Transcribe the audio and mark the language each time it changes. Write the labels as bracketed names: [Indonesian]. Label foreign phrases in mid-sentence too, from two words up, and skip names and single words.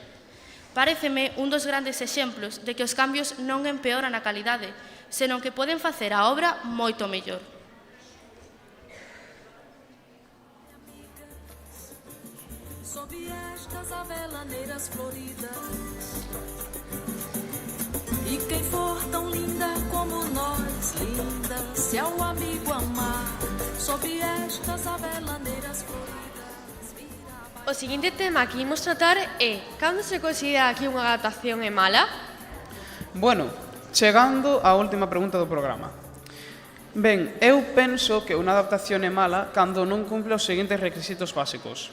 [Galician] Paréceme un dos grandes exemplos de que os cambios non empeoran a calidade, senón que poden facer a obra moito mellor. [Portuguese] Sob estas avelaneiras floridas, e quem for tão linda como nós, linda, se ao amigo amar, sob estas avelaneiras floridas. [Galician] O seguinte tema que imos tratar é cando se considera que unha adaptación é mala? Bueno, chegando á última pregunta do programa. Ben, eu penso que unha adaptación é mala cando non cumple os seguintes requisitos básicos.